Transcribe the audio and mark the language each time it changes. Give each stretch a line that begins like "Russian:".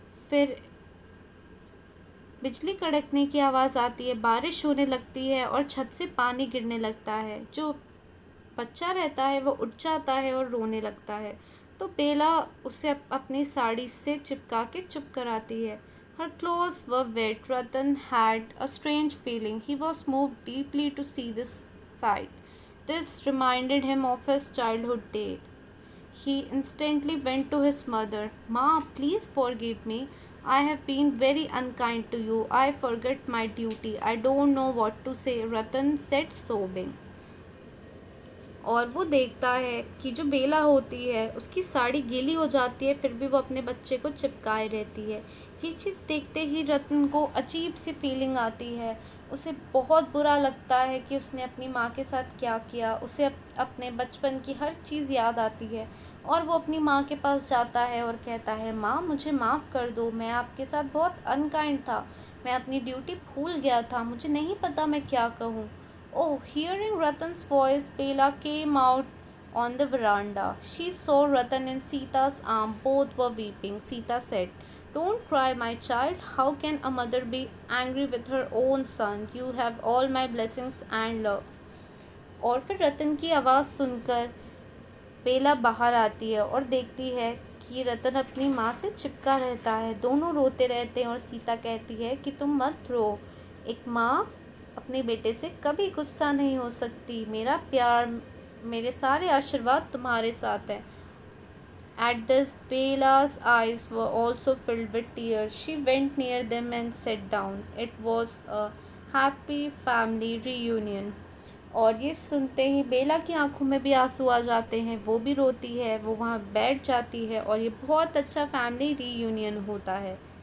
Hindi: फिर बिजली कड़कने की आवाज़ आती है, बारिश होने लगती है और छत से पानी गिरने लगता है। जो बच्चा रहता है वो उठ जाता है और रोने लगता है। तो बेला उसे अपनी साड़ी से चिपका के चुप कराती है।
English: Her clothes were wet. Ratan had a strange feeling. He was moved deeply to see this sight. This reminded him of his childhood days. He instantly went to his mother. Ma, please forgive me. I have been very unkind to you. I forgot my duty. I don't know what to say, Ratan said, sobbing.
Hindi: और वो देखता है कि जो बेला होती है उसकी साड़ी गीली हो जाती है, फिर भी वो अपने बच्चे को चिपकाए रहती है। ये चीज़ देखते ही रतन को अजीब सी फीलिंग आती है। उसे बहुत बुरा लगता है कि उसने अपनी माँ के साथ क्या किया। उसे अपने बचपन की हर चीज़ याद आती है और वो अपनी माँ के पास जाता है और कहता है, माँ मुझे माफ़ कर दो, मैं आपके साथ बहुत अनकाइंड था, मैं अपनी ड्यूटी भूल गया था, मुझे नहीं पता मैं क्या कहूँ।
English: Oh, hearing Ratan's voice, Bela came out on the veranda. She saw Ratan in Sita's arm. Both were weeping. Sita said, don't cry, my child. How can a mother be angry with her own son? You have all my blessings and love.
Hindi: और फिर रतन की आवाज़ सुनकर बेला बाहर आती है और देखती है कि रतन अपनी माँ से चिपका रहता है। दोनों रोते रहते हैं और सीता कहती है कि तुम मत रो। एक माँ अपने बेटे से कभी गुस्सा नहीं हो सकती। मेरा प्यार, मेरे सारे आशीर्वाद तुम्हारे साथ हैं।
English: At this, Bela's eyes were also filled with tears. She went near them and sat down. It was a happy family reunion.
Hindi: और ये सुनते ही बेला की आंखों में भी आंसू आ जाते हैं, वो भी रोती है, वो वहाँ बैठ जाती है और ये बहुत अच्छा फैमिली रीयूनियन होता है।